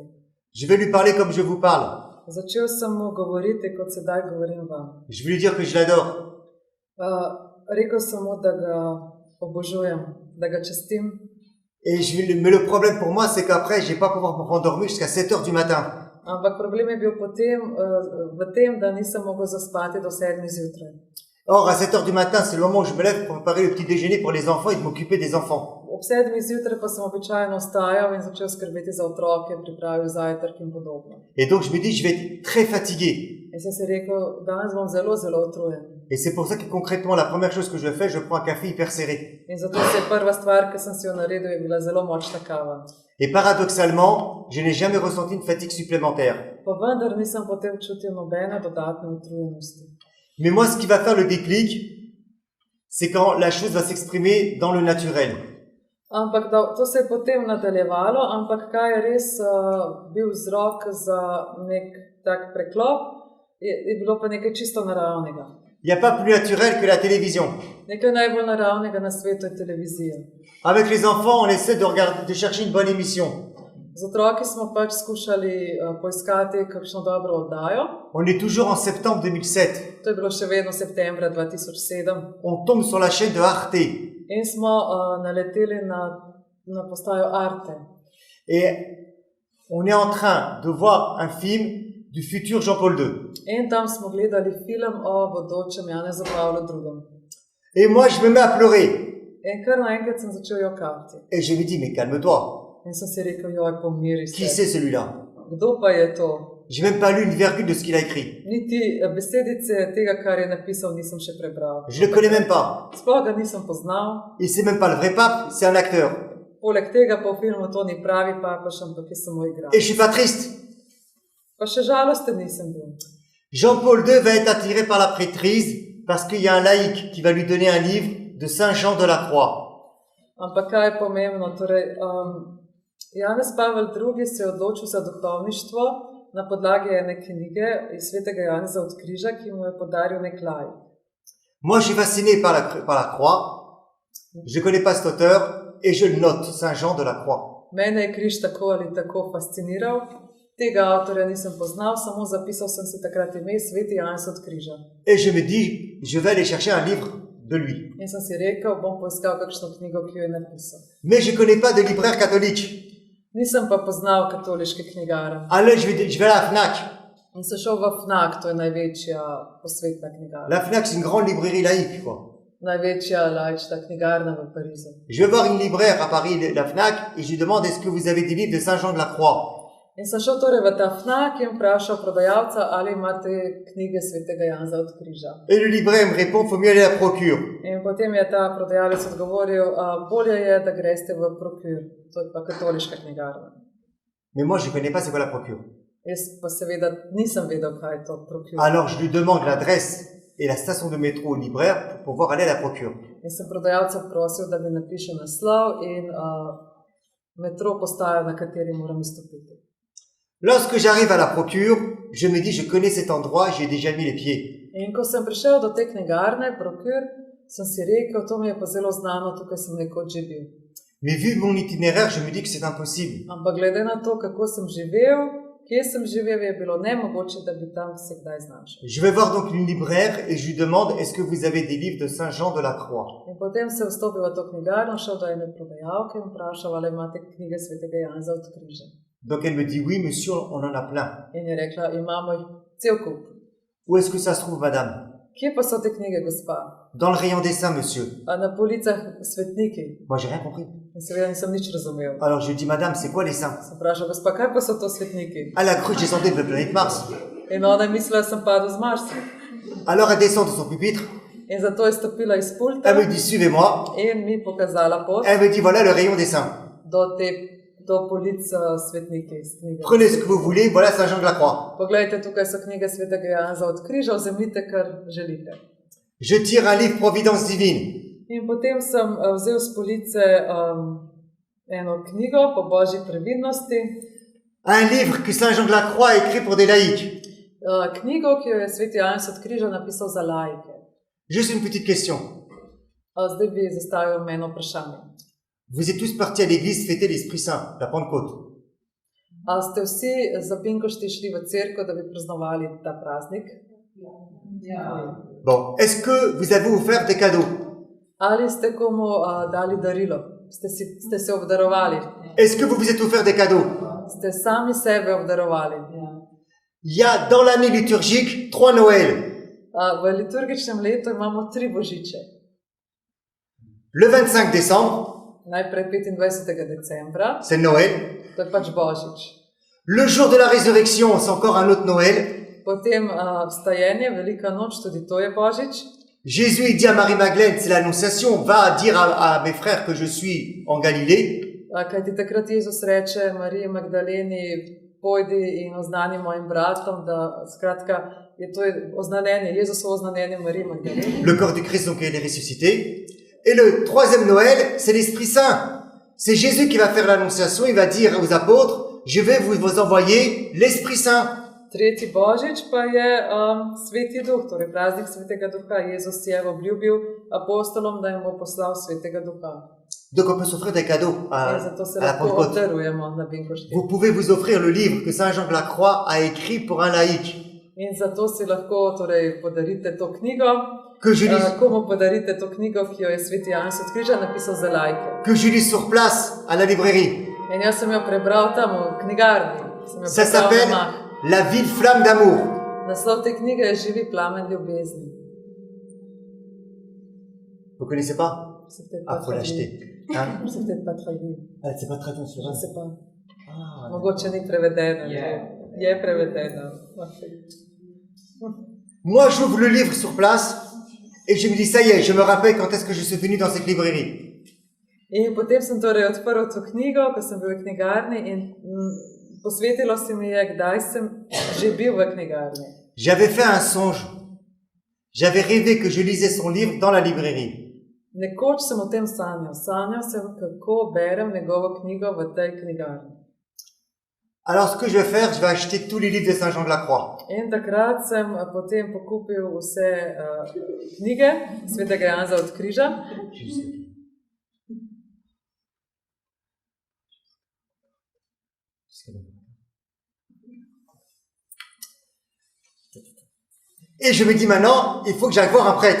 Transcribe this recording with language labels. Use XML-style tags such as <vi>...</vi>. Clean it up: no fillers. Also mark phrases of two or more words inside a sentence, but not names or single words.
<fr>Je vais lui parler comme je vous parle.</fr> <sl>Začel sem mu govoriti, kot sedaj govorim vam.</sl> <fr>Je vais lui dire que je l'adore.</fr> <sl>Rekel sem mu, da ga obožujem, da ga častim.</sl> <fr>Mais le problème pour moi, c'est qu'après, je vais pas pouvoir me rendormir jusqu'à 7 heures du matin.</fr> <sl>Ampak problem je bil potem v tem, da nisem mogel zaspati do 7 zjutraj.</sl> <fr>Or, à 7 heures du matin, c'est le moment où je me lève pour préparer le petit déjeuner pour les enfants et de m'occuper des enfants.</fr> <sl>Ob 7 zjutraj pa sem običajno vstajal in začel skrbeti za otroke, pripravil zajtrk in podobno.</sl> <fr>Et donc, je me dis, je vais être très fatigué.</fr> <sl>In sem si rekel, danes bom zelo, zelo utrujen.</sl> <fr>Et c'est pour ça que concrètement, la première chose que je fais, je prends un café hyper serré.</fr> <sl>In zato se je prva stvar, ki sem si jo naredil, je bila zelo močna kava.</sl> <fr>Et paradoxalement, je n'ai jamais ressenti une fatigue supplémentaire.</fr> <sl>Pa vendar nisem potem čutil nobene dodatne utrujenosti.</sl> <fr>Mais moi, ce qui va faire le déclic, c'est quand la chose va s'exprimer dans le naturel.</fr> <sl>Ampak to se je potem nadaljevalo, ampak kaj je res bil vzrok za nek tak preklop, je bilo pa nekaj čisto naravnega.</sl> <fr>Il n'y a pas plus naturel que la télévision.</fr> <sl>Nekaj najbolj naravnega na svetu je televizija.</sl> <fr>Avec les enfants, on essaie de chercher une bonne émission.</fr> <sl>Z otroki smo pač skušali poiskati kakšno dobro oddajo.</sl> <fr>On est toujours en septembre 2007.</fr> <sl>To je bilo še vedno septembra 2007.</sl> <fr>On tombe sur la chaîne de Arte.</fr> <sl>In smo naleteli na postajo Arte.</sl> <fr>Et on est en train de voir un film du futur Jean-Paul II.</fr> <sl>In tam smo gledali film o bodočem Janezu Pavlu II.</sl> <fr>Et moi, je me mets à pleurer.</fr> <sl>In kar naenkrat sem začel jokati.</sl> <fr>Et je me dis, mais calme-toi.</fr> <sl>In sem si rekel, joj, pomiri se.</sl> <fr>Qui c'est celui-là?</fr> <sl>Kdo pa je to?</sl> <fr>J'ai même pas lu une virgule de ce qu'il a écrit.</fr> <sl>Niti besedice tega, kar je napisal, nisem še prebral.</sl> <fr>Je le connais même pas.</fr> <sl>Sploh ga nisem poznal.</sl> <fr>Et c'est même pas le vrai pape, c'est un acteur.</fr> <sl>Poleg tega pa v filmu to ni pravi papež, ampak je samo igralec.</sl> <fr>Et je suis pas triste.</fr> <sl>Pa še žalosten nisem bil.</sl> <fr>Jean-Paul II va être attiré par la prêtrise parce qu'il y a un laïc qui va lui donner un livre de Saint Jean de la Croix.</fr> <sl>Ampak kaj je pomembno? Torej, Janez Pavel II se je odločil za duhovništvo na podlagi ene knjige iz svetega Janeza od Križa, ki mu je podaril nek laik.</sl> <fr>Moi, je suis fasciné par la croix. Je ne connais pas cet auteur et je le note, Saint Jean de la Croix.</fr> <sl>Mene je križ tako ali tako fasciniral. Tega avtorja nisem poznal, samo zapisal sem si takrat ime Sveti Janez od križa.</sl> <fr>Et je me dis, je vais aller chercher un livre de lui.</fr> <sl>In sem si rekel, bom poiskal kakšno knjigo, ki jo je napisal.</sl> <fr>Mais je ne connais pas de libraire catholique.</fr> <sl>Nisem pa poznal katoliške knjigarne.</sl> <fr>Alors, je vais à la FNAC.</fr> <sl>In sem šel v FNAC, to je največja posvetna knjigarna.</sl> <fr>La FNAC, c'est une grande librairie laïque, quoi.</fr> <sl>Največja laična knjigarna v Parizu.</sl> <fr>Je vais voir une libraire à Paris, la FNAC, et je lui demande, est-ce que vous avez des livres de Saint Jean de la Croix?</fr> <sl>In sem šel torej v ta FNAC in vprašal prodajalca, ali imate knjige Svetega Janeza od križa.</sl> <fr>Et le libraire me répond, faut mieux aller à la Procure.</fr> <sl>In potem je ta prodajalec odgovoril, bolje je, da greste v Procure, to je pa katoliška knjigarna.</sl> <fr>Mais moi, je ne connais pas c'est quoi la Procure.</fr> <sl>Jaz pa seveda nisem vedel, kaj je to Procure.</sl> <fr>Alors, je lui demande l'adresse et la station de métro au libraire pour pouvoir aller à la Procure.</fr> <sl>In sem prodajalca prosil, da mi napiše naslov in metro postajo, na kateri moram izstopiti.</sl> <fr>Lorsque j'arrive à la Procure, je me dis, je connais cet endroit, j'y ai déjà mis les pieds.</fr> <sl>In ko sem prišel do te knjigarne, Procure, sem si rekel, to mi je pa zelo znano, tukaj sem nekoč že bil.</sl> <fr>Mais vu mon itinéraire, je me dis que c'est impossible.</fr> <sl>Ampak glede na to, kako sem živel, kje sem živel, je bilo nemogoče, da bi tam se kdaj znašel.</sl> <fr>Je vais voir donc une libraire et je lui demande, est-ce que vous avez des livres de Saint Jean de la Croix?</fr> <sl>In potem sem vstopil v to knjigarno, šel do ene prodajalke in vprašal, ali imate knjige Svetega Janeza od križa.</sl> <fr>Donc elle me dit, oui monsieur, on en a plein.</fr> <sl>In je rekla, imamo jih cel kup.</sl> <fr>Où est-ce que ça se trouve, madame?</fr> <sl>Kje pa so te knjige, gospa?</sl> <fr>Dans le rayon des saints, monsieur.</fr> <sl>Na policah svetniki.</sl> <fr>Moi, j'ai rien compris.</fr> <sl>In seveda nisem nič razumel.</sl> <fr>Alors je lui dis, madame, c'est quoi les saints?</fr> <sl>Sem vprašal, gospa, kaj pa so to svetniki?</sl> <fr>Elle a cru que je descendais de la planète Mars.</fr> <sl>In ona je mislila, da sem padel z Marsa.</sl> <fr>Alors elle descend de son pupitre.</fr> <sl>In zato je stopila iz pulta</sl> <fr>Elle me dit, suivez-moi.</fr> <sl>in mi pokazala pot</sl> <fr>Elle me dit, voilà le rayon des saints.</fr> <sl>do polic svetniki iz knjige.</sl> <fr>Prenez ce que vous voulez, voilà Saint Jean de la Croix.</fr> <sl>Poglejte, tukaj so knjige Svetega Janeza od križa, vzemite, kar želite.</sl> <fr>Je tire un livre Providence divine.</fr> <sl>In potem sem vzel z police eno knjigo po Božji previdnosti,</sl> <fr>Un livre que Saint Jean de la Croix a écrit pour des laïcs.</fr> <sl>knjigo, ki jo je Sveti Janez od križa napisal za laike.</sl> <fr>Juste une petite question.</fr> <sl>Zdaj bi zastavil eno vprašanje.</sl> <fr>Vous êtes tous partis à l'église fêter l'Esprit Saint, la Pentecôte.</fr> <sl>Ste vsi za Pinkošti šli v cerkev, da bi praznovali ta praznik?</sl> <fr>Bon, est-ce que vous avez offert des cadeaux?</fr> <sl>Ali ste komu dali darilo? Ste se obdarovali?</sl> <fr>Est-ce que vous vous êtes offert des cadeaux?</fr> <sl>Ste sami sebe obdarovali?</sl> <fr>Il y a dans l'année liturgique 3 Noëls.</fr> <sl>V liturgičnem letu imamo 3 božiče.</sl> <fr>Le 25 décembre,</fr> <sl>Najprej 25. decembra,</sl> <fr>c'est Noël.</fr> <sl>to je pač božič.</sl> <fr>Le jour de la résurrection, c'est encore un autre Noël.</fr> <sl>Potem vstajenje, velika noč, tudi to je božič.</sl> <fr>Jésus il dit à Marie-Magdalène, c'est l'annonciation, va dire à mes frères que je suis en Galilée.</fr> <sl>Kajti takrat Jezus reče Mariji Magdaleni, pojdi in oznani mojim bratom, da skratka je to oznanjenje, Jezusovo oznanjenje Mariji Magdaleni.</sl> <fr>Le corps du Christ, donc, il est ressuscité. Et le troisième Noël, c'est l'Esprit Saint. C'est Jésus qui va faire l'annonciation, il va dire aux apôtres, je vais vous envoyer l'Esprit Saint.</fr> <sl>Tretji božič pa je Sveti Duh, torej praznik Svetega Duha. Jezus je obljubil apostolom, da jim bo poslal Svetega Duha.</sl> <fr>Donc on peut s'offrir des cadeaux</fr> <sl>In zato se</sl> <fr>à la</fr> <sl>lahko</sl> <fr>Pentecôte.</fr> <sl>obdarujemo na Pinkošti.</sl> <fr>Vous pouvez vous offrir le livre que Saint Jean de la Croix a écrit pour un laïc.</fr> <sl>In zato si lahko torej podarite to knjigo.</sl> <fr>Que je lis,</fr> <sl>Komu podarite to knjigo, ki jo je Sveti Janez od križa napisal za laike.</sl> <fr>que je lis sur place à la librairie.</fr> <sl>In jaz sem jo prebral tam v knjigarni. Sem jo</sl> <fr>Ça</fr> <sl>prebral</sl> <fr>s'appelle</fr> <sl>doma.</sl> <fr>La ville flamme d'amour.</fr> <sl>Naslov te knjige je Živi plamen ljubezni.</sl> <fr>Vous connaissez pas? C'est peut-être Ah, pas faut l'acheter. traduit. Hein? C'est peut-être pas traduit. Ah, c'est pas traduit en Je sloven. sais pas. Ah,</fr> <sl>Mogoče ni prevedeno. Je prevedeno.</sl> <fr>moi, j'ouvre le livre sur place et je me dis, ça y est, je me rappelle quand est-ce que je suis venu dans cette librairie.</fr> <sl>In potem sem torej odprl to knjigo, ko sem bil v knjigarni in posvetilo se mi je, kdaj sem že bil v knjigarni.</sl> <fr>J'avais fait un songe. J'avais rêvé que je lisais son livre dans la librairie.</fr> <sl>Nekoč sem o tem sanjal. Sanjal sem, kako berem njegovo knjigo v tej knjigarni.</sl> <fr>Alors ce que je vais faire, je vais acheter tous les livres de Saint Jean de la Croix.</fr> <sl>In takrat sem potem pokupil vse knjige svetega Janeza od križa.</sl> <fr>Et je me dis maintenant, il faut que j'aille voir un prêtre.</fr>